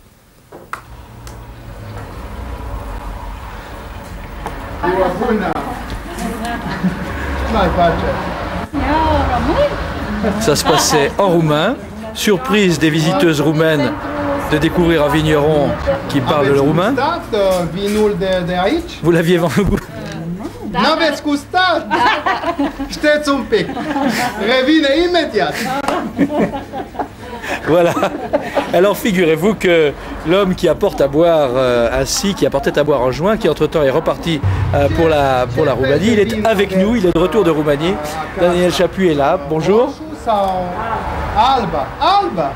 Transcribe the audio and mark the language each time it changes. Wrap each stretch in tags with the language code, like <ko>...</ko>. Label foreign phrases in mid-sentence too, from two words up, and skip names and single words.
<fr>Ça se passait en roumain. Surprise des visiteuses roumaines de découvrir un vigneron qui parle le roumain. Vous l'aviez vendu?</fr> <ro>N-aveți gustat? Știți un pic. Revine imediat.</ro> <fr>Voilà. Alors figurez-vous que l'homme qui apporte à boire ainsi, qui apportait à boire en juin, qui entre-temps est reparti pour la Roumanie, il est avec nous, il est de retour de Roumanie. Daniel Chaput est là. Bonjour. Alba. Alba.</fr>